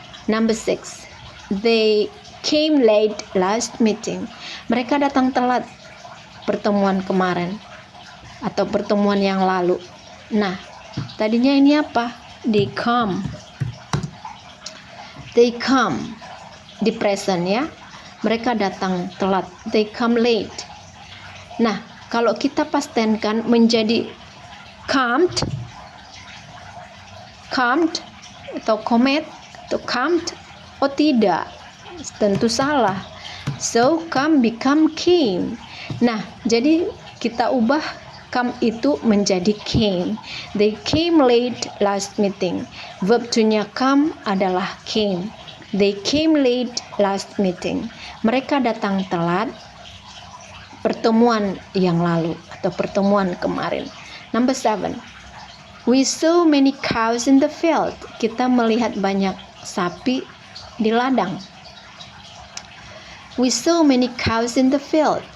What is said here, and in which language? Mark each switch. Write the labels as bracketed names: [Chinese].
[English] Number 6. They came late last meeting. [Indonesian] Mereka datang telat pertemuan kemarin atau pertemuan yang lalu. Nah, tadinya ini apa? [English] They come. They come [Indonesian] di present ya. Mereka datang telat. [English] They come late. [Indonesian] Nah, kalau kita past tense kan menjadi comed atau comet atau comed. Oh tidak, tentu salah. [English] So come become came. [Indonesian] Nah, jadi kita ubah come itu menjadi came. [English] They came late last meeting. [Indonesian] Verb 2-nya come adalah came. [English] They came late last meeting. [Indonesian] Mereka datang telat pertemuan yang lalu atau pertemuan kemarin. [English] Number 7. We saw many cows in the field. [Indonesian] Kita melihat banyak sapi di ladang. [English] We saw many cows in the field.